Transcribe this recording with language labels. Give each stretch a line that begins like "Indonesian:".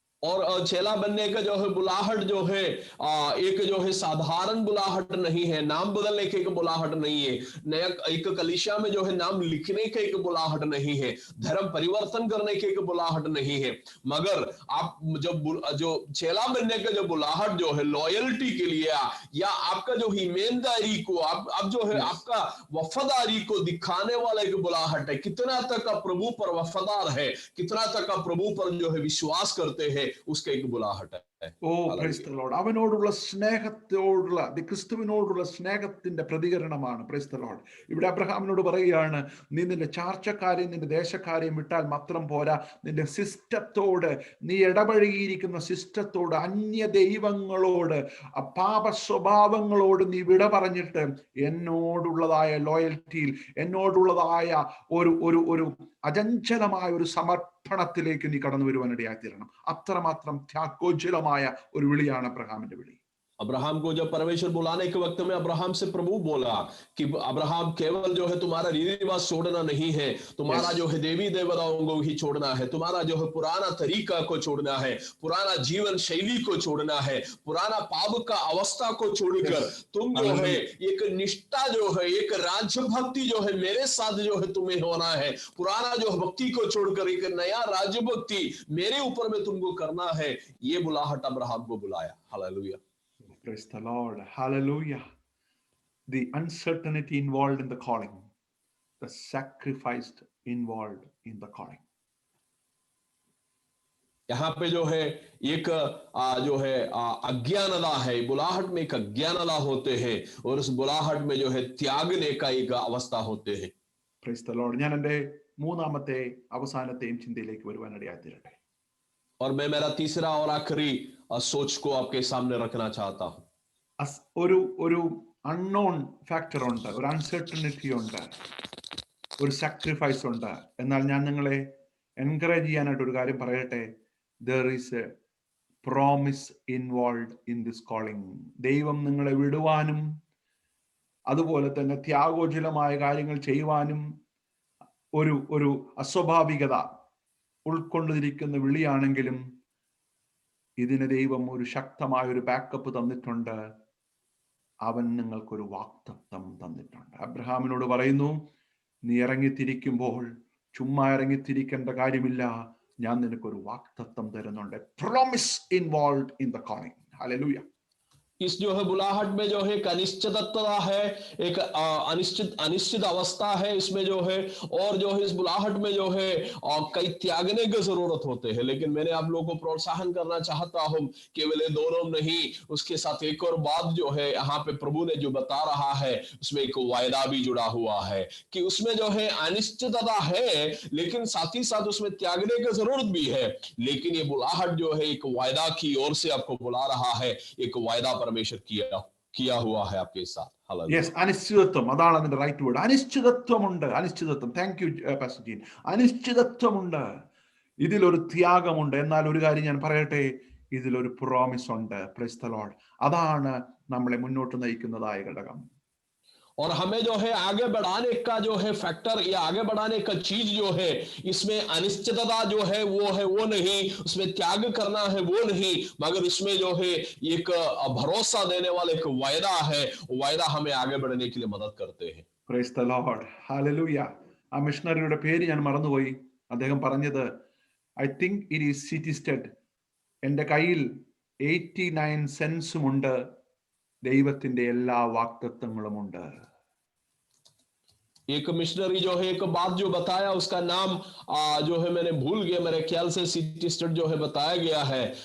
Hindi: और चेला बनने का जो है बुलाहट जो है एक जो है साधारण बुलाहट नहीं है, नाम बदलने के एक बुलाहट नहीं है, नया एक कलीसिया में जो है नाम लिखने के एक बुलाहट नहीं है, धर्म परिवर्तन करने के एक बुलाहट नहीं है, मगर आप जब जो चेला बनने का जो बुलाहट जो है लॉयल्टी के लिए या आपका जो ईमानदारी को आप जो है आपका वफादारी को दिखाने वाला एक बुलाहट है। कितना तक आप प्रभु पर वफादार है, कितना तक आप प्रभु पर जो है विश्वास करते हैं, उसका एक बुलाहट है।
English: O praise the Lord.
Malayalam: അവനോടുള്ള സ്നേഹത്തോടുള്ള ക്രിസ്തുവിനോടുള്ള സ്നേഹത്തിന്റെ പ്രതികരണമാണ്
English: Praise the lord.
Malayalam: ഇവിടെ അബ്രഹാമിനോട് പറയുകയാണ്, നീ നിന്റെ ചാർച്ചക്കാരെയും നിന്റെ ദേശക്കാരെയും വിട്ടാൽ മാത്രം പോരാ, നിന്റെ സിസ്റ്റത്തോട്, നീ ഇടപഴകിയിരിക്കുന്ന സിസ്റ്റത്തോട്, അന്യ ദൈവങ്ങളോട്, പാപ സ്വഭാവങ്ങളോട് നീ വിട പറഞ്ഞിട്ട് എന്നോടുള്ളതായ ലോയൽറ്റിയിൽ, എന്നോടുള്ളതായ ഒരു ഒരു ഒരു അചഞ്ചലമായ ഒരു സമർപ്പണത്തിലേക്ക് നീ കടന്നു വരുവാനിടയായി തീരണം. അത്രമാത്രം ത്യാഗോജ്വലമായ ഒരു വിളിയാണ് അബ്രഹാമിന്റെ വിളി.
Hindi: अब्राहम को जब परमेश्वर बुलाने के वक्त में अब्राहम से प्रभु बोला कि अब्राहम केवल जो है तुम्हारा रीति रिवाज छोड़ना नहीं है, तुम्हारा जो है देवी देवताओं को ही छोड़ना है, तुम्हारा जो है पुराना तरीका को छोड़ना है, पुराना जीवन शैली को छोड़ना है, पुराना पाप का अवस्था को छोड़कर तुम जो है एक निष्ठा जो है, एक राज्य भक्ति जो है मेरे साथ जो है तुम्हें होना है, पुराना जो भक्ति को छोड़कर एक नया राज्य भक्ति मेरे ऊपर में तुमको करना है। ये बुलाहट अब्राहम को बुलाया। Hallelujah.
English: Praise the Lord. Hallelujah. The uncertainty involved in the calling, the sacrifice involved in the calling.
Hindi: यहाँ पे जो है एक जो है अज्ञानता है, बुलाहट में एक अज्ञानता होते हैं और उस बुलाहट में जो है त्यागने का एक अवस्था होते हैं।
English: Praise the Lord.
Malayalam: ഞാൻ എൻ്റെ മൂന്നാമത്തെ അവസാനത്തെയും ചിന്തയിലേക്ക് വരുവാനിടയായി തീരട്ടെ.
Hindi: और मैं मेरा तीसरा और आखिरी सोच को आपके सामने रखना चाहता हूं।
Malayalam: ഒരു അൺനോൺ ഫാക്ടർ ഉണ്ട്, ഒരു അൺസർട്ടനിറ്റി ഉണ്ട്, ഒരു സാക്രിഫൈസ് ഉണ്ട്. എന്നാൽ ഞാൻ നിങ്ങളെ എൻകറേജ് ചെയ്യാനായിട്ട് ഒരു കാര്യം പറയട്ടെ.
English: there is a promise involved in this calling.
Malayalam: ദൈവം നിങ്ങളെ വിടുവാനും അതുപോലെ തന്നെ ത്യാഗോജ്വലമായ കാര്യങ്ങൾ ചെയ്യുവാനും ഒരു അസ്വാഭാവികത ഉൾക്കൊണ്ടിരിക്കുന്ന വിളിയാണെങ്കിലും ഇതിന് ദൈവം ഒരു ശക്തമായ ഒരു ബാക്കപ്പ് തന്നിട്ടുണ്ട്. അവൻ നിങ്ങൾക്കൊരു വാഗ്ദത്തം തന്നിട്ടുണ്ട്. അബ്രഹാമിനോട് പറയുന്നു, നീ ഇറങ്ങിത്തിരിക്കുമ്പോൾ ചുമ്മാ ഇറങ്ങിത്തിരിക്കേണ്ട കാര്യമില്ല, ഞാൻ നിനക്കൊരു വാഗ്ദത്തം തരുന്നുണ്ട്.
English: Promise involved in the calling. Hallelujah.
Hindi: इस जो है बुलाहट में जो है एक अनिश्चितता है, एक अनिश्चित अवस्था है इसमें जो है, और जो है इस बुलाहट में जो है कई त्यागने की जरूरत होते हैं। लेकिन मैंने आप लोगों को प्रोत्साहन करना चाहता हूं, केवल दोनों नहीं, उसके साथ एक और बात जो है यहाँ पे प्रभु ने जो बता रहा है उसमें एक वायदा भी जुड़ा हुआ है कि उसमें जो है अनिश्चितता है लेकिन साथ ही साथ उसमें त्यागने की जरूरत भी है। लेकिन ये बुलाहट जो है एक वायदा की ओर से आपको बुला रहा है, एक वायदा परमेश्वर किया हुआ है आपके साथ।
Malayalam: യെസ്, അനിശ്ചിതത്വം, അതാണ് അതിന്റെ റൈറ്റ് വേർഡ്. അനിശ്ചിതത്വമുണ്ട്. അനിശ്ചിതത്വം.
English: Thank you pastor Jean.
Malayalam: അനിശ്ചിതത്വമുണ്ട്, ഇതിലൊരു ത്യാഗമുണ്ട്. എന്നാൽ ഒരു കാര്യം ഞാൻ പറയട്ടെ, ഇതിലൊരു പ്രോമിസ് ഉണ്ട്.
English: Praise the lord.
Malayalam: അതാണ് നമ്മളെ മുന്നോട്ട് നയിക്കുന്നതായ ഘടകം.
Hindi: और हमें जो है आगे बढ़ाने का जो है फैक्टर या आगे बढ़ाने का चीज जो है, इसमें अनिश्चितता जो है वो नहीं, उसमें त्याग करना है वो नहीं, मगर इसमें जो है एक भरोसा देने वाला एक वायदा है। वायदा हमें आगे बढ़ने के लिए मदद करते हैं।
English: Praise the Lord.
Malayalam: ഹല്ലേലൂയ. ആ മിഷണറിയുടെ പേര് ഞാൻ മറന്നുപോയി. അദ്ദേഹം പറഞ്ഞത്,
English: I think it is city stud,
Malayalam: എൻ്റെ കയ്യിൽ 89 സെൻസുമുണ്ട്, ദൈവത്തിന്റെ എല്ലാ വാഗ്ദത്തങ്ങളുമുണ്ട്.
Hindi: एक मिशनरी जो है एक बात जो बताया, उसका नाम जो है मैंने भूल गया, मेरे ख्याल से सिटी स्टेट जो है बताया गया है।